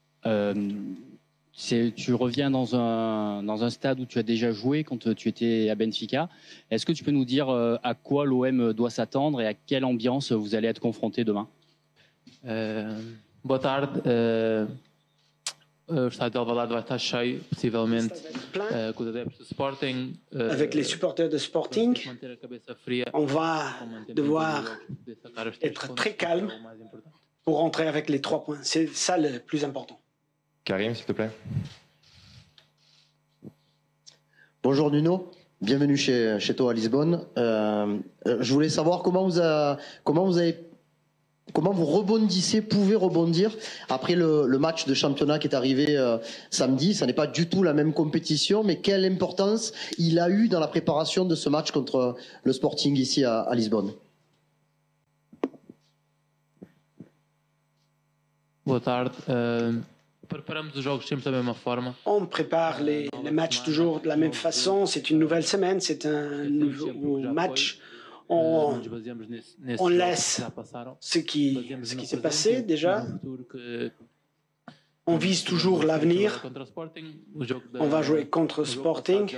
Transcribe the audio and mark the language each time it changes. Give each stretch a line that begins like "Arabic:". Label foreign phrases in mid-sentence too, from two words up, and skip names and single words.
French: Tu reviens dans un stade où tu as déjà joué quand tu étais à Benfica. Est-ce que tu peux nous dire à quoi l'OM doit s'attendre et à quelle ambiance vous allez être confronté demain?
Portuguese: Boa tarde. O estádio de Alvalade vai estar cheio, possivelmente, com os adeptos do Sporting.
French: Avec les supporters de Sporting, on va devoir être très calme pour rentrer avec les 3 points. C'est ça le plus important. Karim, s'il te plaît. Bonjour Nuno, bienvenue chez toi à Lisbonne. Je voulais savoir comment vous rebondissez, pouvez rebondir après le match de championnat qui est arrivé samedi. Ça n'est pas du tout la même compétition, mais quelle importance il a eu dans la préparation de ce match contre le Sporting ici à Lisbonne?
Portuguese: Boa tarde. Preparamos os jogos sempre da mesma forma.
French: On prépare les matchs toujours de la même façon. C'est une nouvelle semaine, c'est un nouveau match. On laisse ce qui s'est passé déjà. On vise toujours l'avenir. On va jouer contre Sporting.